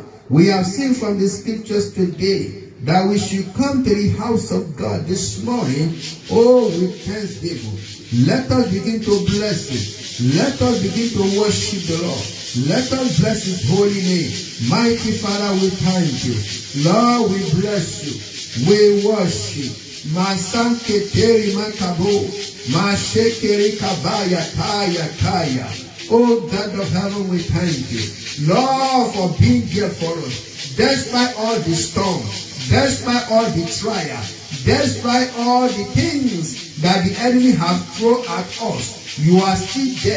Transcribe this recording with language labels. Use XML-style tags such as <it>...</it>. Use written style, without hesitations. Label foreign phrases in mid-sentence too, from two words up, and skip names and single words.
<en>We have seen from the scriptures today that we should come to the house of God this morning, with thanksgiving. Let us begin to bless him. Let us begin to worship the Lord. Let us bless his holy name. Mighty Father, we thank you. Lord, we bless you. We worship. Masanketeri makabo. Mashekeri kabaya kaya. Oh God of heaven, we thank you, Lord, for being here for us. Despite all the storms, despite all the trial, despite all the things that the enemy has thrown at us, you are still there.</en>